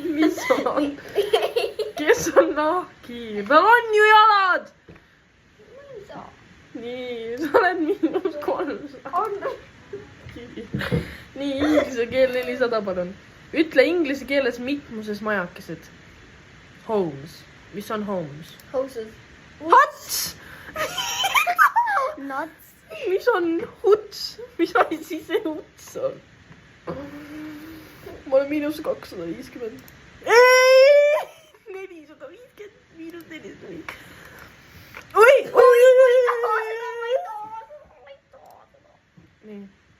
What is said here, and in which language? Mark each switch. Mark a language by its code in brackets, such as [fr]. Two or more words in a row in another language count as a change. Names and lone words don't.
[et] Mis on? Kes on nahkhiir? Tal on ju jalad! nii, sa oled -300. nii, inglise keel 400, palun. Ütle inglise keeles mitmuses majakesed. [en] Homes. Mis on homes? Houses. Huts! Nuts. [et] Mis on huts? Mis asi see huts on? Ma olen -250. 450 -450. Oi! Nii.